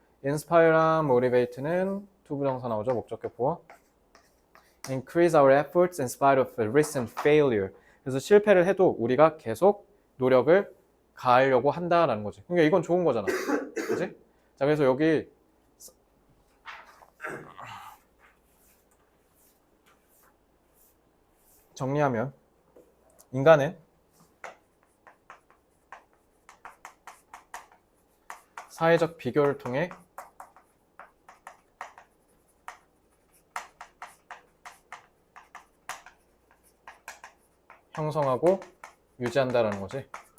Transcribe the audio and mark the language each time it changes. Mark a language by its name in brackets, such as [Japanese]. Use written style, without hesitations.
[Korean] inspire랑 motivate는 투부정사 나오죠. 목적격 보어. [English] Increase our efforts in spite of a recent failure. [Korean] 그래서 실패를 해도 우리가 계속 노력을 가하려고 한다라는 거지. 그러니까 이건 좋은 거잖아. 그치? 자, 그래서 여기 정리하면 인간은 사회적 비교를 통해 형성하고 유지한다라는 거지.